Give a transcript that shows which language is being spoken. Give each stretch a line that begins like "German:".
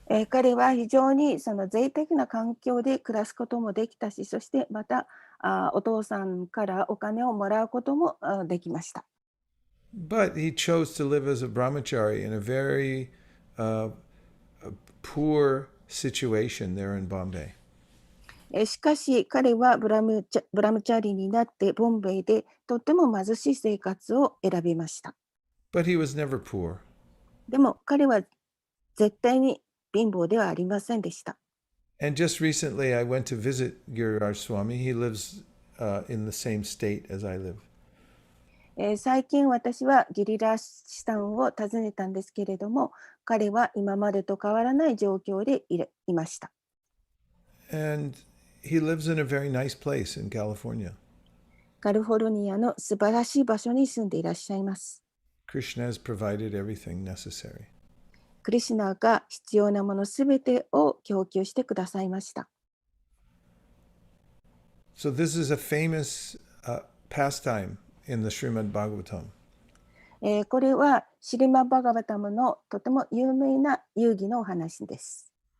Japanese: 彼は非常にその贅沢な環境で暮らすこともできたし、そしてまたお父さんからお金をもらうこともできました。
English: But he chose to live as a brahmachari in a very poor situation there in Bombay.
Japanese: しかし彼はブラムチャリになってボンベイでとても貧しい生活を選びました。
English: But he was never poor.
Japanese: でも彼は絶対に貧乏ではありませんでした。
English: And just recently I went to visit Giriraj Swami. He lives in the same state as I live.
Japanese: 最近私はギリラーシさんを訪ねたんですけれども、彼は今までと変わらない状況でいました。
English: And he lives in a very nice place in California.
Japanese: カリフォルニアの素晴らしい場所に住んでいらっしゃいます。
English: Krishna has provided everything necessary.
Japanese: クリシュナが必要なものすべてを供給してくださいました。
English: So this is a famous pastime in the Srimad Bhagavatam.
Japanese: これはシリマ・バガバタムのとても有名な遊戯のお話です。